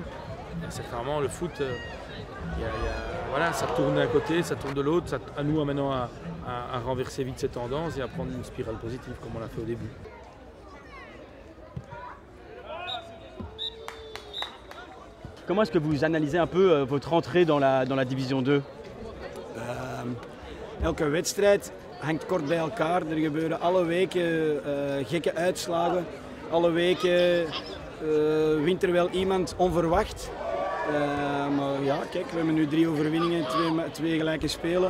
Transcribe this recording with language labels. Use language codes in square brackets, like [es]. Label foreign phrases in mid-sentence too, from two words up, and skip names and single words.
[fr] C'est vraiment le foot, voilà, ça tourne d'un côté, ça tourne de l'autre. À nous maintenant à renverser vite ces tendances et à prendre une spirale positive comme on l'a fait au début. Comment est-ce que vous analysez un peu votre entrée dans la division 2? [nl] Elke wedstrijd hangt kort bij elkaar. Er gebeuren alle weken gekke uitslagen. Alle weken wint er wel iemand onverwacht. Maar ja, kijk, we hebben nu 3 overwinningen, 2 gelijke spelen.